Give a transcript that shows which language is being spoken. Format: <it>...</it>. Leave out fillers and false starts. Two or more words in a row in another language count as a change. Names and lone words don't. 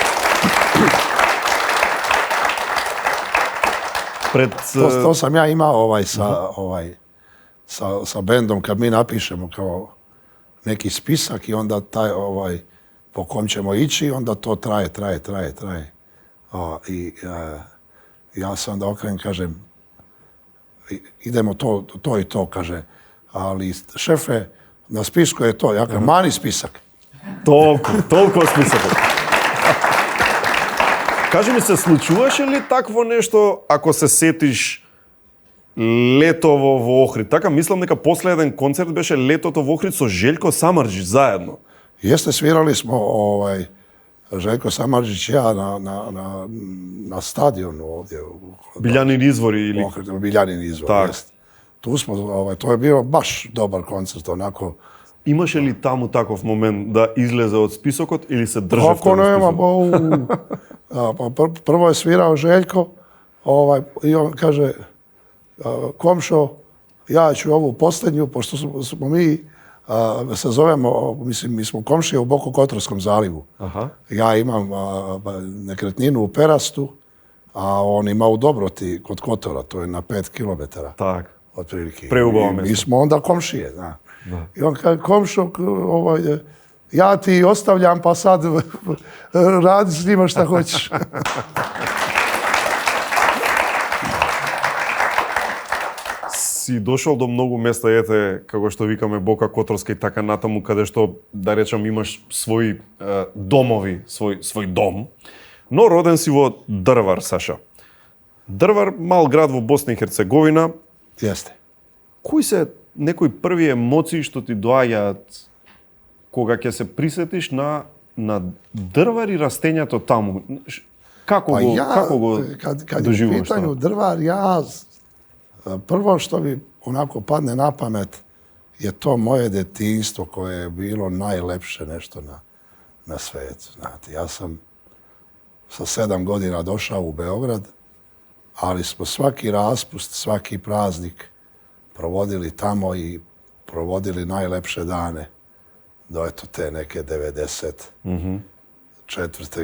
<sr>To sam ja imao sa bendom kad mi napišemo kao neki spisak i onda taj po kom ćemo ići, onda to traje. Ja se onda okrenem, kažem, idemo to i to, kaže, ali šefe, na spisku je to. Ja kažem, mani spisak.</sr> <mk>Толку списокот. Кажи ми се, случуваше ли такво нешто ако се сетиш летово во Охрид? Така, мислам дека последен концерт беше летото во Охрид со Желјко Самарџич заедно.</mk> <sr>Jeste, svirali smo Željko Samardžić i ja na stadionu ovdje.</sr> <mk>Билјанин извори или...</mk> <sr>Biljanin izvor,</sr> <mk>Tak.</mk> <sr>jest. Tu smo, to je bio baš dobar koncert, onako.</sr> <mk>Имаше ли таму таков момент да излезе од списокот или се државте</mk> <sr>Kako</sr> <mk>на</mk> <sr>nema,</sr> <mk>списокот?</mk> <sr>prvo je svirao Željko i on kaže, komšo, ja ću ovu posljednju, pošto smo mi se zovemo, mislim, mi smo komšije u Bokokotorskom zalivu. Aha. Ja imam nekretninu u Perastu, a on ima u Dobroti kod Kotora, to je na 5 kilometara.</sr> <mk>Так.</mk> <sr>Otprilike.</sr> <mk>Preubava</mk> <sr>Mi</sr> <mk>mesto.</mk> <sr>smo onda komšije, zna. I on kaže, komšo, ja ti ostavljam pa sad radi s njima šta hoćeš.</sr> <mk>Си дошол до многу места, ете, како што викаме Бока Которска и така натаму, каде што, да речам, имаш своји домови, свој дом. Но роден си во Дрвар, Саша. Дрвар, мал град во Босна и Херцеговина.</mk> <sr>Jeste.</sr> <mk>Кои се некои први емоции што ти доаѓаат кога ќе се присетиш на Дрвар и растењето таму? Како го</mk> <sr>kad je u</sr> <mk>доживуваш</mk> <sr>pitanju</sr> <mk>тоа?</mk> <sr>Drvar, ja prvo što mi onako padne na pamet je to moje detinjstvo koje je bilo najlepše nešto na svetu. Znate, ja sam sa 7 godina došao u Beograd, ali smo svaki raspust, svaki praznik provodili tamo i provodili najlepše dane do eto te neke 94.</sr>